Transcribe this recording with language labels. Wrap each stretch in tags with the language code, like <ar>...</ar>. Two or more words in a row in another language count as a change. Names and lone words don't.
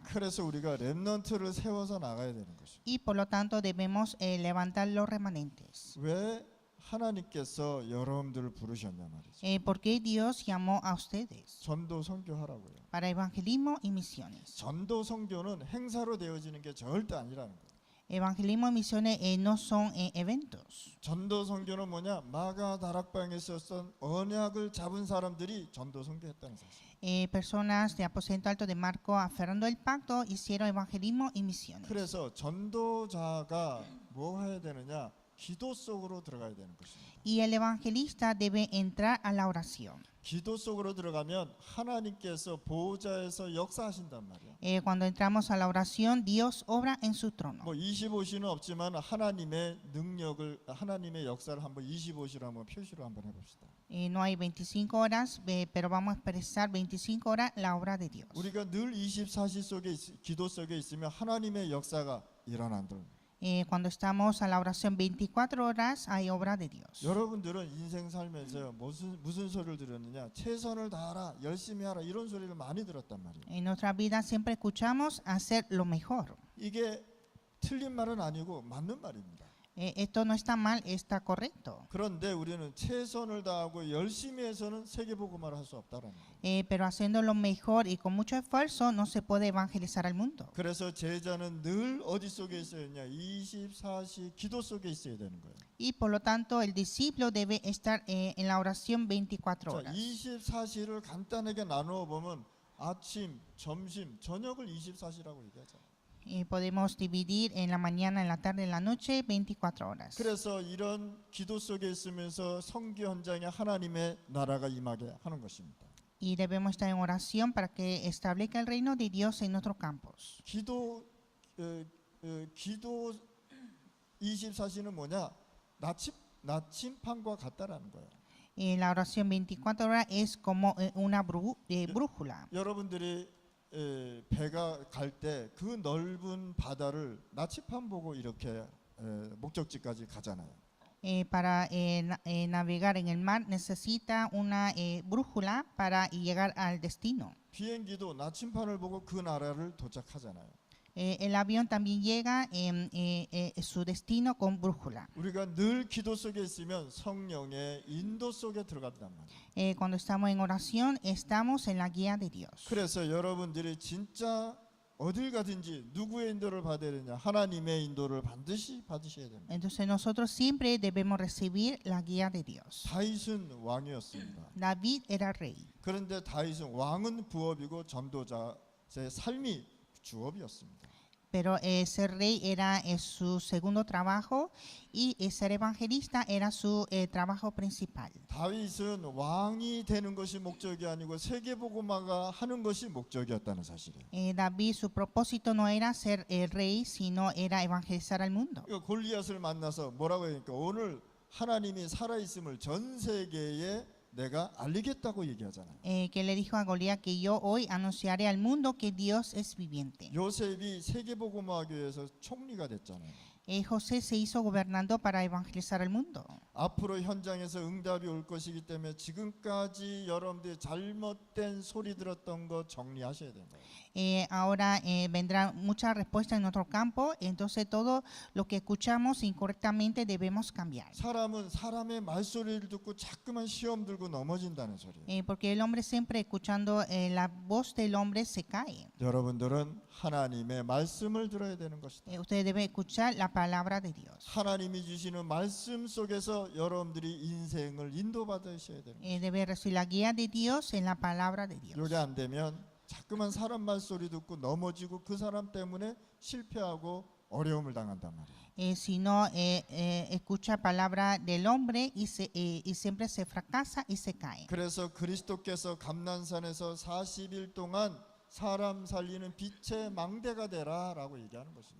<ko>그래서 우리가 렘넌트를 세워서 나가야 되는 것이죠.</ko> <es>Y por lo tanto debemos levantar los remanentes.</es> <ko>왜 하나님께서 여러분들을 부르셨냐 말이죠.</ko> <es>¿Por qué Dios llamó a ustedes?</es> <ko>전도 선교하라고요.</ko> <es>Para evangelismo y misiones.</es> <ko>전도 선교는 행사로 되어지는 게 절대 아니라는 거예요.</ko> <es>Evangelismo y misiones no son eventos.</es> <ko>전도 선교는 뭐냐? 마가 다락방에 있었던 언약을 잡은 사람들이 전도 선교했다는 사실.</ko> <es>Personas de Aposento Alto de Marco, aferrando el pacto, hicieron evangelismo y misiones.</es> <ko>그래서 전도자가 뭐 해야 되느냐? 기도 속으로 들어가야 되는 것입니다.</ko> <es>Y el evangelista debe entrar a la oración.</es> <ko>기도 속으로 들어가면 하나님께서 보호자에서 역사하신단 말이에요.</ko> <es>Cuando entramos a la oración, Dios obra en su trono.</es> <ko>뭐 25시는 없지만 하나님의 능력을 하나님의 역사를 한번 25시로 한번 표시로 한번 해봅시다.</ko> <es>No hay 25 horas, pero vamos a expresar 25 horas la obra de Dios.</es> <ko>우리가 늘 24시 속에 기도 속에 있으면 하나님의 역사가 일어난다.</ko> <es>Cuando estamos a la oración 24 horas, hay obra de Dios.</es> <ko>여러분들은 인생 살면서 무슨 소리를 들었느냐? 최선을 다하라, 열심히 하라 이런 소리를 많이 들었단 말이에요.</ko> <es>En nuestra vida siempre escuchamos hacer lo mejor.</es> <ko>이게 틀린 말은 아니고 맞는 말입니다.</ko> <es>Esto no está mal, está correcto.</es> <ko>그런데 우리는 최선을 다하고 열심히 해서는 세계복음화를 할 수 없다라는 거예요.</ko> <es>Pero haciendo lo mejor y con mucho esfuerzo no se puede evangelizar al mundo.</es> <ko>그래서 제자는 늘 어디 속에 있어야 되냐? 24시 기도 속에 있어야 되는 거예요.</ko> <es>Y por lo tanto el discípulo debe estar en la oración 24</es> <ko>자,</ko> <es>horas.</es> <ko>24시를 간단하게 나누어 보면 아침, 점심, 저녁을 24시라고 얘기하잖아요.</ko> <es>Podemos dividir en la mañana, en la tarde, en la noche, 24 horas.</es> <ko>그래서 이런 기도 속에 있으면서 선교 현장에 하나님의 나라가 임하게 하는 것입니다.</ko> <es>Y debemos estar en oración para que establezca el reino de Dios en nuestros campos.</es> <ko>기도 24시는 뭐냐? 나침판과 같다라는 거예요.</ko> <es>La oración 24 horas es como una brújula.</es> <ko>여러분들이 배가 갈 때 그 넓은 바다를 나침판 보고 이렇게 목적지까지 가잖아요.</ko> <es>Para navegar en el mar necesita una brújula para llegar al destino.</es> <ko>비행기도 나침판을 보고 그 나라를 도착하잖아요.</ko> <es>El avión también llega en su destino con brújula.</es> <ko>우리가 늘 기도 속에 있으면 성령의 인도 속에 들어간단 말이에요.</ko> <es>Cuando estamos en oración, estamos en la guía de Dios.</es> <ko>그래서 여러분들이 진짜 어딜 가든지 누구의 인도를 받아야 되냐? 하나님의 인도를 반드시 받으셔야 됩니다.</ko> <es>Entonces nosotros siempre debemos recibir la guía de Dios.</es> <ko>다윗은 왕이었습니다.</ko> <es>David era rey.</es> <ko>그런데 다윗은 왕은 부업이고 전도자의 삶이 주업이었습니다.</ko> <es>Pero ser rey era su segundo trabajo y ser evangelista era su trabajo principal.</es> <ko>다윗은 왕이 되는 것이 목적이 아니고 세계복음화가 하는 것이 목적이었다는 사실이에요.</ko> <es>David, su propósito no era ser el rey, sino era evangelizar al mundo.</es> <ko>골리앗을 만나서 뭐라고 하니까 오늘 하나님이 살아있음을 전 세계에 내가 알리겠다고 얘기하잖아요.</ko> <es>Que le dijo a Goliat que yo hoy anunciaré al mundo que Dios es viviente.</es> <ko>요셉이 세계복음화교회에서 총리가 됐잖아요.</ko> <es>José se hizo gobernando para evangelizar al mundo.</es> <ko>앞으로 현장에서 응답이 올 것이기 때문에 지금까지 여러분들이 잘못된 소리 들었던 거 정리하셔야 되는 거예요.</ko> <es>Ahora vendrán muchas respuestas en nuestro campo, entonces todo lo que escuchamos incorrectamente debemos cambiar.</es> <ko>사람은 사람의 말소리를 듣고 자꾸만 시험 들고 넘어진다는 소리예요.</ko> <es>Porque el hombre siempre escuchando la voz del hombre se cae.</es> <ko>여러분들은 하나님의 말씀을 들어야 되는 것이다.</ko> <es>Ustedes deben escuchar la palabra de Dios.</es> <ko>하나님이 주시는 말씀 속에서 여러분들이 인생을 인도받으셔야 되는 거예요.</ko> <es>Debe recibir la guía de Dios en la palabra de Dios.</es> <ko>이게 안 되면 자꾸만 사람 말소리 듣고 넘어지고 그 사람 때문에 실패하고 어려움을 당한단 말이에요.</ko> <es>Si no escucha palabra del hombre y siempre se fracasa y se cae.</es> <ko>그래서 그리스도께서 감난산에서 40일 동안 사람 살리는 빛의 망대가 되라라고 얘기하는 것입니다.</ko>